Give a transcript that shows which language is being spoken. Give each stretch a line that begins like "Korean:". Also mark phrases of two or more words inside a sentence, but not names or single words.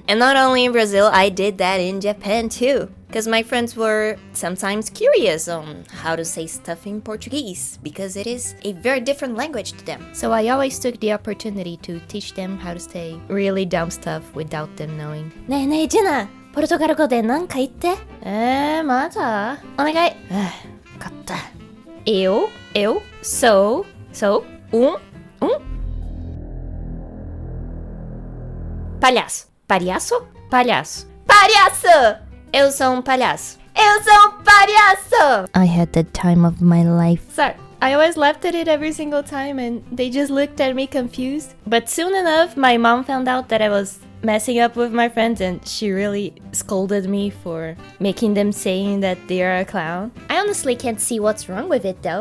English: And not only in Brazil, I did that in Japan too. Because my friends were sometimes curious on how to say stuff in Portuguese, because it is a very different language to them. So I always took the opportunity to teach them how to say really dumb stuff without them knowing.
Japanese: ねえねえ、ジュナ、ポルトガル語で何か言って。まだ？お願い。わかった。
Portuguese: Eu, sou, palhaço. Palhaço? Palhaço. Palhaço! Eu sou palhaço. Eu sou palhaço!
English: I had the time of my life. Sorry, I always laughed at it every single time and they just looked at me confused. But soon enough, my mom found out that I was messing up with my friends and she really scolded me for making them saying that they are a clown. I honestly can't see what's wrong with it though.